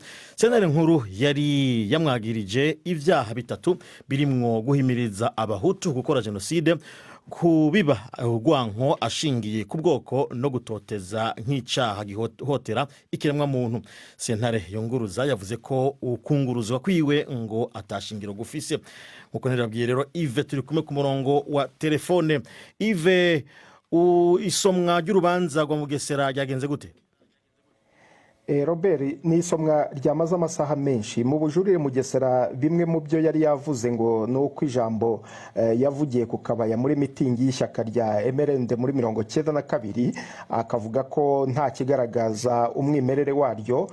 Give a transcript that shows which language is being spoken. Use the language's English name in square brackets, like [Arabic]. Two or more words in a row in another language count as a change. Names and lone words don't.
[Rundi] Sentare nkuru yari yamwagirije ivyaha bitatu birimwo guhimiriza abahutu gukora genocide, kubiba urwanko ashingiye ku bwoko no gutoteza nk'icyaha gihotera ikiremwa muntu. Sentare yunguruza yavuze ko ukunguruzwa kwiwe ngo atashingiro gufise. Nkuko nirabwiye rero Yves turi kumwe ku murongo wa telefone. Yves, isomwa ry'urubanza rwa Mugesera ryagenze gute? [Kinyarwanda] Robert, ni isomwa ryamaze amasaha menshi. Mu bujurire Mugesera bimwe mu byo yari yavuze ngo no kwijambo yavugiye ku kabaya muri mitingi y'ishyaka rya MRND muri 1992, akavuga ko nta kigaragaza umwimerere waryo.